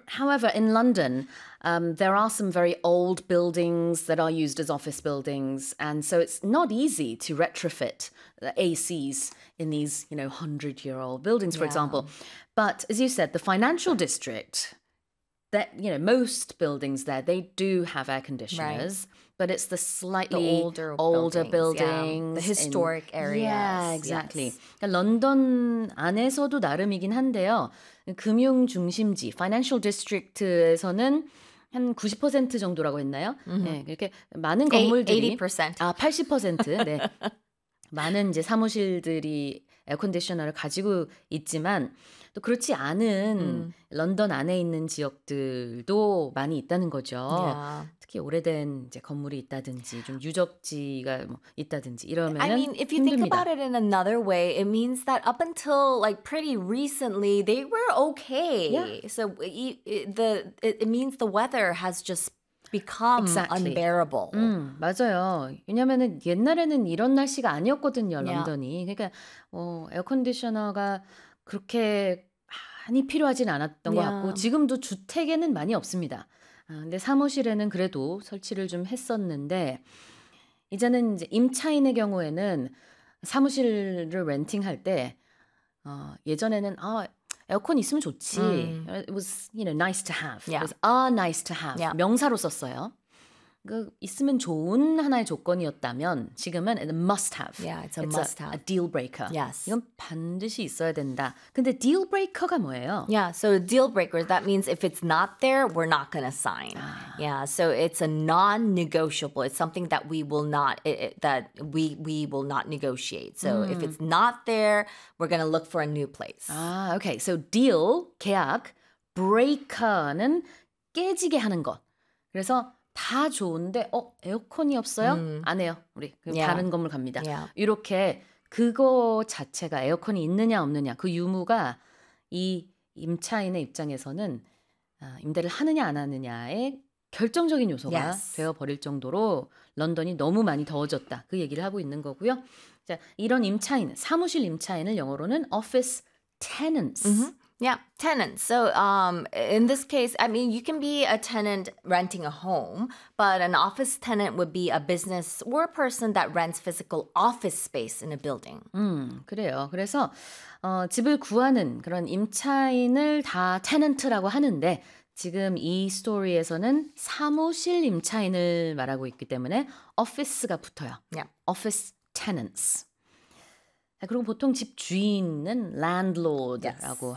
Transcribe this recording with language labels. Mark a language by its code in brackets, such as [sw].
[en] However, in London, there are some very old buildings that are used as office buildings, and so it's not easy to retrofit the ACs in these, you know, 100-year-old buildings, for example. But as you said, the financial district, that, you know, most buildings there, they do have air conditioners, but it's the slightly older buildings. The historic areas. Yeah, exactly. Yes. [ko] 그러니까 런던 안에서도 나름이긴 한데요. 금융 중심지, financial district에서는 한 90% 정도라고 했나요? 네, 이렇게 많은 건물들이. 80%. 아, 80%. 네. 많은 이제 사무실들이 에어컨디셔너를 가지고 있지만 또 그렇지 않은 런던 안에 있는 지역들도 많이 있다는 거죠. [en] Yeah. [ko] 특히 오래된 이제 건물이 있다든지 좀 유적지가 뭐 있다든지 이러면 [en] I mean, if you [ko] 힘듭니다. [en] Think about it in another way, it means that up until like pretty recently, they were okay. Yeah. So it means the weather has just become exactly. unbearable. [ko] 맞아요. 왜냐면은 옛날에는 이런 날씨가 아니었거든요, 런던이. 그러니까 에어컨디셔너가 그렇게 많이 필요하진 않았던 것 같고 지금도 주택에는 많이 없습니다. 근데 사무실에는 그래도 설치를 좀 했었는데 이제는 이제 임차인의 경우에는 사무실을 렌팅할 때 예전에는 에어컨 있으면 좋지. [en] It was, you know, nice to have. Yeah. It was a nice to have. Yeah. [ko] 명사로 썼어요. 그 있으면 좋은 하나의 조건이었다면 지금은 [en] it's a must have. Yeah, it's a it's must a, have. A deal breaker. Yes. [ko] 이건 반드시 있어야 된다. 근데 deal breaker가 뭐예요? [en] Yeah, so deal breaker, that means if it's not there, we're not going to sign. Yeah, so it's a non-negotiable. It's something that we will not, that we will not negotiate. So if it's not there, we're going to look for a new place. [ko] Okay, so deal, 계약, breaker는 깨지게 하는 것. 그래서 다 좋은데 에어컨이 없어요? 안 해요. 우리 다른 건물 갑니다. [en] Yeah. [ko] 이렇게 그거 자체가 에어컨이 있느냐 없느냐 그 유무가 이 임차인의 입장에서는 임대를 하느냐 안 하느냐의 결정적인 요소가 yes. 되어버릴 정도로 런던이 너무 많이 더워졌다. 그 얘기를 하고 있는 거고요. 자, 이런 임차인, 사무실 임차인을 영어로는 office tenants. [en] Mm-hmm. Yeah, tenants. So in this case, I mean, you can be a tenant renting a home, but an office tenant would be a business or a person that rents physical office space in a building. [ko] 그래요. 그래서 집을 구하는 그런 임차인을 다 tenant라고 하는데 지금 이 스토리에서는 사무실 임차인을 말하고 있기 때문에 office가 붙어요. [en] Yeah. [ko] Office tenants. 그리고 보통 집 주인은 landlord라고